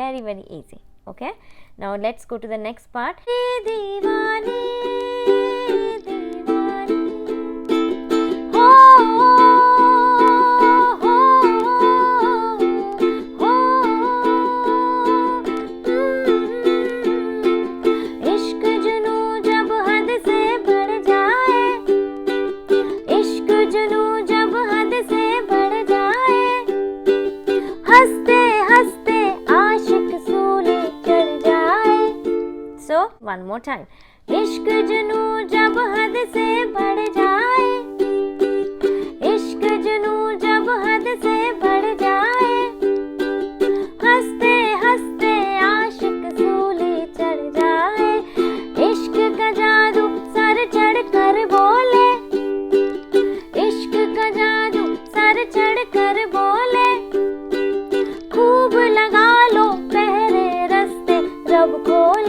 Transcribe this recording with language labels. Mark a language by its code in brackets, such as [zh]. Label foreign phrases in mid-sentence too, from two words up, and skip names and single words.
[en] very easy. Okay, now let's go to the next part. [hi] दीवानी दीवानी हो हो हो इश्क जुनू जब हद से बढ़ जाए, इश्क जुनू जब हद से बढ़ जाए, हंसते हंसते आशिक सूली चढ़ जाए. [en] So one more time. [hi] इश्क जुनू जब हद से बढ़ जाए, इश्क जुनू जब हद से बढ़ जाए, हंसते हंसते आशिक सूली चढ़ जाए. इश्क का जादू सर चढ़ कर बोले, इश्क का जादू सर चढ़ कर बोले, खूब लगा लो पहरे रस्ते रब खोले.